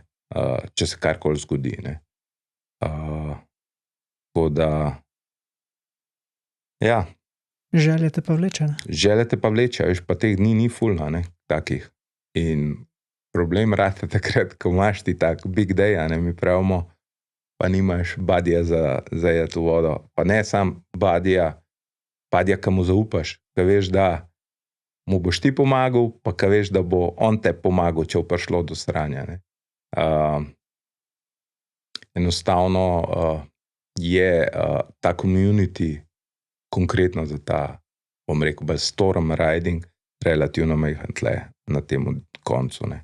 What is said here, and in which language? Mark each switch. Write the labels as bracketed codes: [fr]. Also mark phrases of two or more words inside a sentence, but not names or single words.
[sl] Če se karkoli zgodi, ne. Tako da ja. Želje te pa vleče, ne. Želje te pa vleče, veš, pa teh dni ni ful, a ne, takih. In problem rata takrat, ko imaš ti tak [en] big day, [sl] a ne, mi pravimo, pa nimaš badija za iti v vodo. Pa ne sam badija, ki mu zaupaš, ki veš, da mu boš ti pomagal, pa ki veš, da bo on te pomagal, če bo prišlo do sranja, ne. Enostavno je ta community konkretno za ta, bom rekel, [en] storm riding [sl] relativno majhen tle na tem koncu, ne.